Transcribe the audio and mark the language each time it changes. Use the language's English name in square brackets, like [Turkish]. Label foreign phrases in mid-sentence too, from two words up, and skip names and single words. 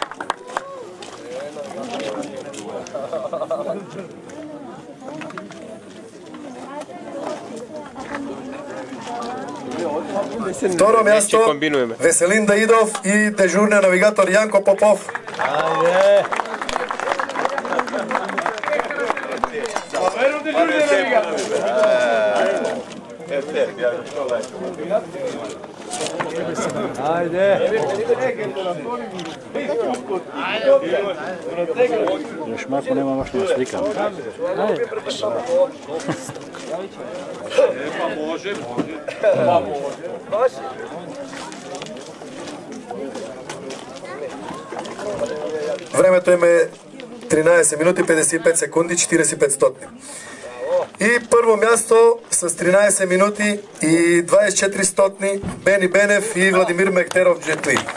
[Bulgarian] Второ място Веселин Даидов и дежурния навигатор Янко Попов. [Serbian] Još Marko nema baš na slikama. Može. [Bulgarian] Времето им е 13 минути 55 секунди 45 стотни. И прво място с 13 минути и 24 стотни Бени Бенев и Владимир Мехтеров Джетли.